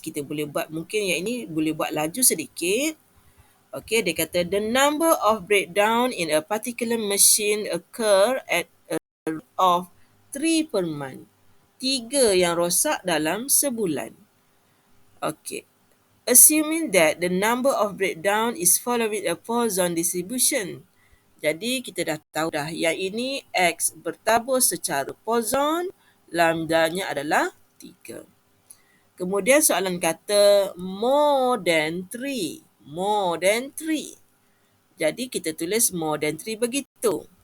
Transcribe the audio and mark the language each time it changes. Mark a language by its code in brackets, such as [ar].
[ms] Kita boleh buat, mungkin yang ini boleh buat laju sedikit. Okey, dia kata [en] the number of breakdown in a particular machine occur at a rate of 3 per month. [ms] 3 yang rosak dalam sebulan. Okey. [en] Assuming that the number of breakdown is following a Poisson distribution. [ms] Jadi, kita dah tahu dah yang ini X bertabur secara Poisson, lambdanya adalah 3. Kemudian soalan kata [en] more than 3. More than 3. [ms] Jadi, kita tulis [en] more than 3 [ms] begitu.